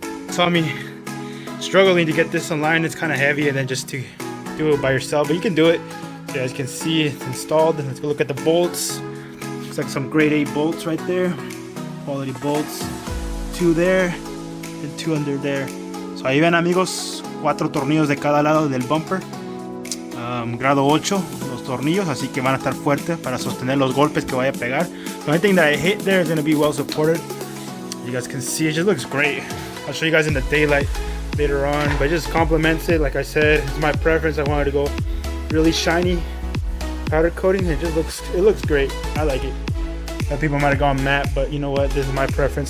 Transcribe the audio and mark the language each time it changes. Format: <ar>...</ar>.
<en>Saw me struggling to get this online. It's kind of heavy, and then just to do it by yourself, but you can do it. You guys can see it's installed. And let's go look at the bolts. Looks like some grade 8 bolts right there, quality bolts. 2 there and 2 under there. So</en> <es>ahí ven, amigos, 4 tornillos de cada lado del bumper, grado 8 los tornillos, así que van a estar fuertes para sostener los golpes que vaya a pegar.</es> <en>The only thing that I hit there is going to be well supported. You guys can see it just looks great. I'll show you guys in the daylight later on, but it just complements it. Like I said, it's my preference. I wanted to go really shiny powder coating. It looks great. I like it. Some people might have gone matte, but you know what, this is my preference.</en>